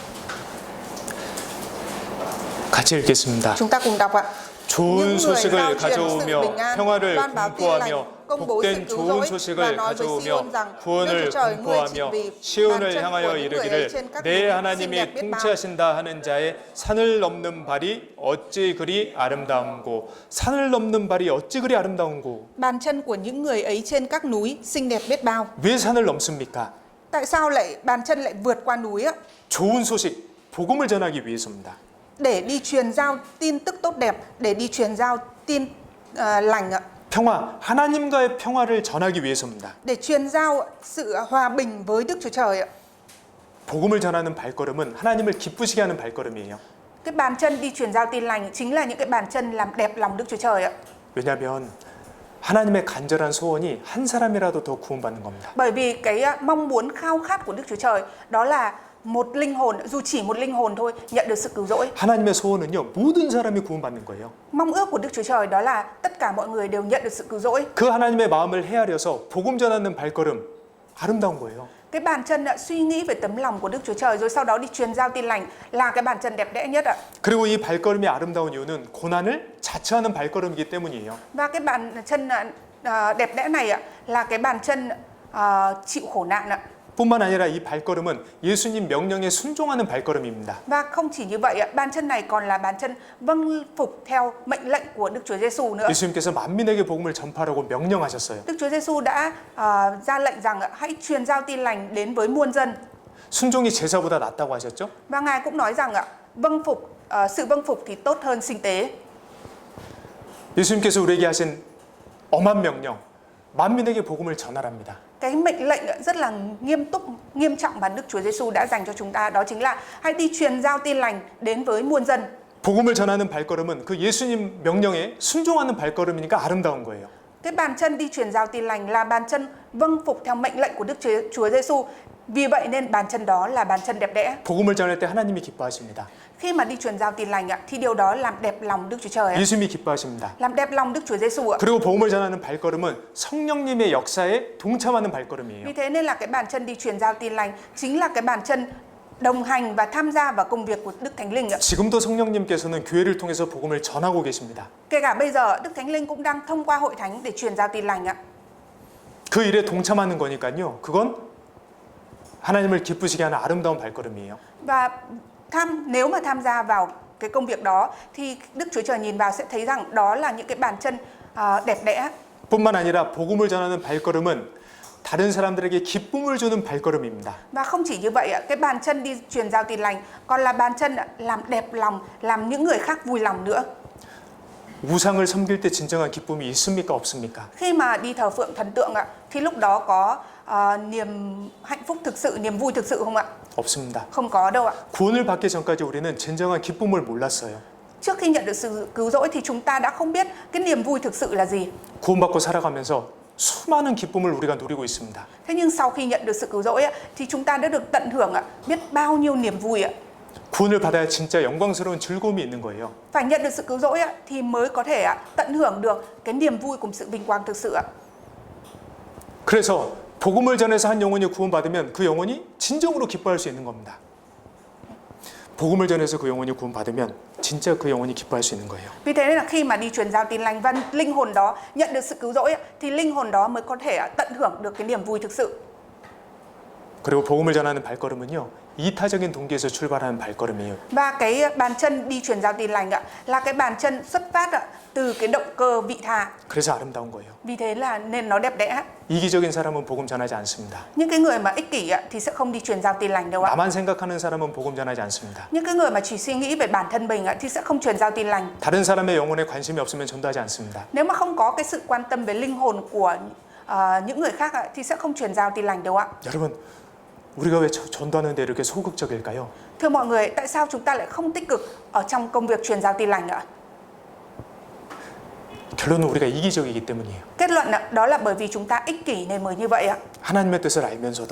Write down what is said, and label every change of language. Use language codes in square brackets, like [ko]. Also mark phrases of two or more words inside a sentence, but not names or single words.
[ko] 같이 읽겠습니다. [vi] Chúng ta cùng đọc ạ. [ko] 좋은 소식을 가져오며 평화를 공포하며 복된 좋은 소식을 가져오며 구원을 공포하며 시온을 향하여 이르기를 내 하나님이 통치하신다 하는 자의 산을 넘는 발이 어찌 그리 아름다운고. 산을 넘는 발이 어찌 그리 아름다운고. [vi] Bàn chân của những người ấy trên các núi xinh đẹp biết bao. [ko] 왜 산을 넘습니까? [vi] Tại sao lại bàn chân lại vượt qua núi ạ? [ko] 좋은 소식, 복음을 전하기 위해서입니다. [vi] để đi truyền giao tin tức tốt đẹp, để đi truyền giao tin lành ạ, [ko] 평화, 하나님과의 평화를 전하기 위해서입니다. [vi] để truyền giao sự hòa bình với Đức Chúa Trời ạ. [ko] 복음을 전하는 발걸음은 하나님을 기쁘시게 하는 발걸음이에요. [vi] Cái bàn chân đi truyền giao tin lành chính là những cái bàn chân làm đẹp lòng Đức Chúa Trời ạ. [ko] 왜냐하면 하나님의 간절한 소원이 한 사람이라도 더 구원받는 겁니다. [vi] Bởi vì cái mong muốn khao khát của Đức Chúa Trời đó là một linh hồn, dù chỉ một linh hồn thôi nhận được sự cứu rỗi. [ko] 하나님의 소원은요, 모든 사람이 구원받는 거예요. [vi] Mong ước của Đức Chúa Trời đó là tất cả mọi người đều nhận được sự cứu rỗi. [ko] 그 하나님의 마음을 헤아려서 복음 전하는 발걸음, 아름다운 거예요. [vi] Cái bàn chân suy nghĩ về tấm lòng của Đức Chúa Trời rồi sau đó đi truyền giao tin lành là cái bàn chân đẹp đẽ nhất ạ. [ko] 그리고 이 발걸음이 아름다운 이유는 고난을 자처하는 발걸음이기 때문이에요. [vi] Và cái bàn chân đẹp đẽ này ạ là cái bàn chân chịu khổ nạn ạ. [ko] 뿐만 아니라 이 발걸음은 예수님 명령에 순종하는 발걸음입니다. [vi] Và không chỉ như vậy ạ, bàn chân này còn là bàn chân vâng phục theo mệnh lệnh của Đức Chúa Giêsu nữa. [ko] 예수님께서 만민에게 복음을 전파하라고 명령하셨어요. [vi] Đức Chúa Giêsu đã ra lệnh rằng hãy truyền giao tin lành đến với muôn dân. [ko] 순종이 제사보다 낫다고 하셨죠? [vi] Và Ngài cũng nói rằng sự vâng phục thì tốt hơn sinh tế. [ko] 예수님께서 우리에게 하신 엄한 명령, 만민에게 복음을 전하랍니다. [vi] Cái mệnh lệnh rất là nghiêm trọng mà Đức Chúa Giêsu đã dành cho chúng ta đó chính là hãy đi truyền giao tin lành đến với muôn dân. [ko] 복음을 전하는 발걸음은 그 예수님 명령에 순종하는 발걸음이니까 아름다운 거예요. [vi] Cái bàn chân đi truyền giao tin lành là bàn chân vâng phục theo mệnh lệnh của Đức Chúa Giêsu. Vì vậy nên bàn chân đó là bàn chân đẹp đẽ. [ko] 복음을 전할 때 하나님이 기뻐하십니다. [vi] Khi mà đi truyền giao tin lành thì điều đó làm đẹp lòng Đức Chúa Trời. [ko] 예수님이 기뻐하십니다. [vi] Làm đẹp lòng Đức Chúa Giêsu ạ. [ko] 그리고 복음을 전하는 발걸음은 성령님의 역사에 동참하는 발걸음이에요. [vi] Vì thế nên là cái bàn chân đi truyền giao tin lành chính là cái bàn chân đồng hành và tham gia vào công việc của Đức Thánh Linh ạ. [ko] 지금도 성령님께서는 교회를 통해서 복음을 전하고 계십니다. [vi] Kể cả bây giờ Đức Thánh Linh cũng đang thông qua hội thánh để truyền giao tin lành ạ. [ko] 그 일에 동참하는 거니까요. 그건 하나님을 기쁘시게 하는 아름다운 발걸음이에요. [vi] Và nếu mà tham gia vào cái công việc đó thì Đức Chúa Trời nhìn vào sẽ thấy rằng đó là những cái bàn chân đẹp đẽ. [ko] 뿐만 아니라 복음을 전하는 발걸음은 다른 사람들에게 기쁨을 주는 발걸음입니다. [vi] Và không chỉ như vậy, cái bàn chân đi truyền giao tin lành còn là bàn chân làm đẹp lòng, làm những người khác vui lòng nữa. [ko] 우상을 섬길 때 진정한 기쁨이 있습니까? 없습니까? [vi] Khi mà đi thờ phượng thần tượng thì lúc đó có niềm hạnh phúc thực sự, niềm vui thực sự không ạ? [ko] 없습니다. [vi] Không có đâu ạ. [ko] 구원을 받기 전까지 우리는 진정한 기쁨을 몰랐어요. [vi] Trước khi nhận được sự cứu rỗi thì chúng ta đã không biết cái niềm vui thực sự là gì. [ko] 구원받고 살아가면서 수많은 기쁨을 우리가 누리고 있습니다. [vi] Thế nhưng sau khi nhận được sự cứu rỗi thì chúng ta đã được tận hưởng biết bao nhiêu niềm vui ạ. [ko] 구원을 받아야 진짜 영광스러운 즐거움이 있는 거예요. [vi] Phải nhận được sự cứu rỗi thì mới có thể tận hưởng được cái niềm vui cùng sự vinh quang thực sự ạ. [ko] 그래서 복음을 전해서 한 영혼이 구원받으면 그 영혼이 진정으로 기뻐할 수 있는 겁니다. 복음을 전해서 그 영혼이 구원받으면 진짜 그 영혼이 기뻐할 수 있는 거예요. [vi] Vì thế nên là khi mà đi truyền giao tin lành và linh hồn đó nhận được sự cứu rỗi thì linh hồn đó mới có thể tận hưởng được cái niềm vui thực sự. [ko] 그리고 복음을 전하는 발걸음은요, 이타적인 동기에서 출발하는 발걸음이에요. [vi] Và cái bàn chân đi truyền giao tin lành là cái bàn chân xuất phát từ cái động cơ vị tha. [ko] 그래서 아름다운 거예요. [vi] Vì thế là nên nó đẹp đẽ. [ko] 이기적인 사람은 복음 전하지 않습니다. [vi] Những cái người mà ích kỷ thì sẽ không đi truyền giao tin lành đâu ạ. [ko] 나만 생각하는 사람은 복음 전하지 않습니다. [vi] Những cái người mà chỉ suy nghĩ về bản thân mình thì sẽ không truyền giao tin lành. [ko] 다른 사람의 영혼에 관심이 없으면 전도하지 않습니다. [vi] Nếu mà không có cái sự quan tâm về linh hồn của những người khác thì sẽ không truyền giao tin lành đâu ạ. [ko] 여러분, 우리가 왜 전도하는데 이렇게 소극적일까요? [vi] Thưa mọi người, tại sao chúng ta lại không tích cực ở trong công việc truyền giao tin lành ạ? [ko] 결론은 우리가 이기적이기 때문이에요. [vi] Kết luận đó là bởi vì chúng ta ích kỷ nên mới như vậy ạ. [ko] 하나님의 뜻을 알면서도,